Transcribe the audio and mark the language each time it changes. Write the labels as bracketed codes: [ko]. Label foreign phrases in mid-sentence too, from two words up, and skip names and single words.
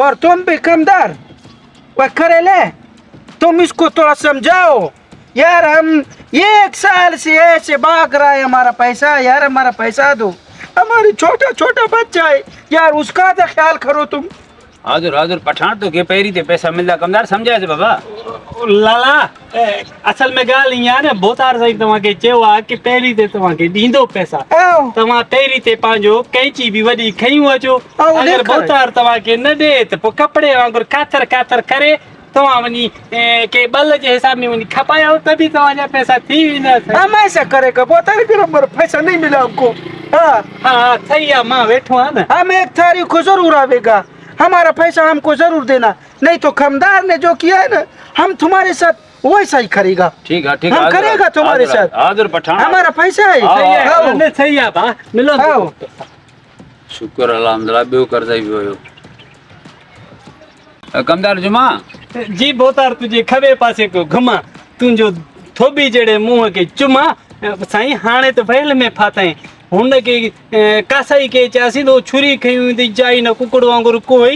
[hi] और तुम भी कमदार वह करे ले, तुम इसको थोड़ा समझाओ यार। हम 1 साल से ऐसे भाग रहा है हमारा पैसा। यार हमारा पैसा दो, हमारी छोटा छोटा बच्चा है यार, उसका तो ख्याल करो तुम। [sd] हाजुर हाजुर पठान तो के पहिरी ते पैसा मिलदा कमदार समझाए बाबा। लाला असल में ॻाल्हि ईअं आहे न, भोतार साईं तव्हांखे चयो आहे की पहिरीं ते तव्हांखे ॾींदो पैसा। [hi] आओ [sd] तव्हां पहिरीं ते पंहिंजो कैंची बि वॾी खयूं अचो। अगरि ॾेखार। भोतार तव्हांखे न ॾे त पोइ कपिड़े वांगुरु काथर काथर करे तव्हां वञी के बल जे हिसाब में वञी खपायो त बि तव्हांजा पैसा थी वेंदा। [hi] हम ऐसा करेगा बोतर, फिर हमारा पैसा नहीं मिला हमको। हाँ [sd] हा सही आहे, मां वेठो आहियां न। [hi] हम 1 तारीख को जरूर आवेगा, हमारा पैसा हमको जरूर देना, नहीं तो खमदार ने जो किया है ना हम तुम्हारे साथ वैसा ही करेगा। ठीक है हम करेगा तुम्हारे साथ। [sd] हाजुर पठान [hi] हमारा पैसा है। हाँ, सही आओ। [sd] आहे न, सही आहे भा मिलो। [hi] आओ। [sd] शुक्र अल्हम्दुलिल्लाह बियो करजाई वियो। कमदार जुमा जी भोतार तुंहिंजे खॿे पासे को घुमा, तुंहिंजो थोबी जहिड़े मुंहं खे चुमा। साईं हाणे त भयल में फाथाई, हुनखे कासाई खे चयासीं त छुरी खयूं हूंदी जाई न कुकड़ वांगुरु कोई।